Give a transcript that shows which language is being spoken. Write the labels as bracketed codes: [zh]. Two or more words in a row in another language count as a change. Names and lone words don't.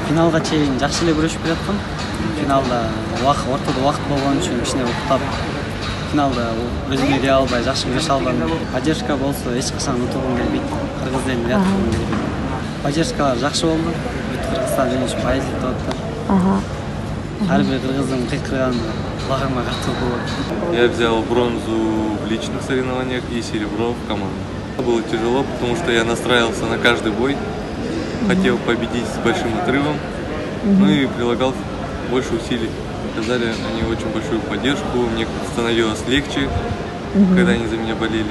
[ky] Финалга чейин жакшы эле күрөшүп келаткам. Финалда ортодо убакыт болгон үчүн кичине уктап, финалда өзүмө дей албай жакшы күрөшө албадым. Поддержка болсо эч качан утулгум келбейт. Кыргыз элине уятылгым келбейт. Поддержкалар жакшы болду. Кыргызстан мен үчүн поэзия деп атат. Ар бир кыргыздын кыйкырганы кулагыма катуу болот. [ru] Я взял бронзу в личных соревнованиях и серебро в команде. Было тяжело, потому что я настраивался на каждый бой, хотел победить с большим отрывом, ну и прилагал больше усилий. Оказали они очень большую поддержку, мне становилось легче, когда они за меня болели.